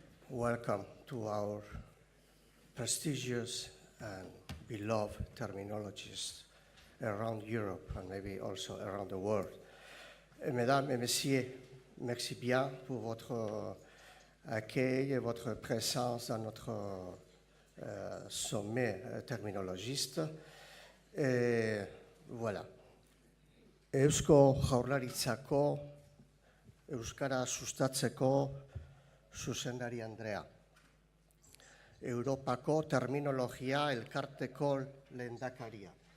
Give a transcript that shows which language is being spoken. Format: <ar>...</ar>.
<en>Welcome to our prestigious and beloved terminologists around Europe and maybe also around the world.</en> <fr>Mesdames et messieurs, merci bien pour votre accueil et votre présence dans notre sommet terminologiste. Et voilà.</fr> <eu>Eusko Jaurlaritzako Euskara sustatzeko zuzendari Andrea. Europako terminologia elkarteko lehendakaria.</eu>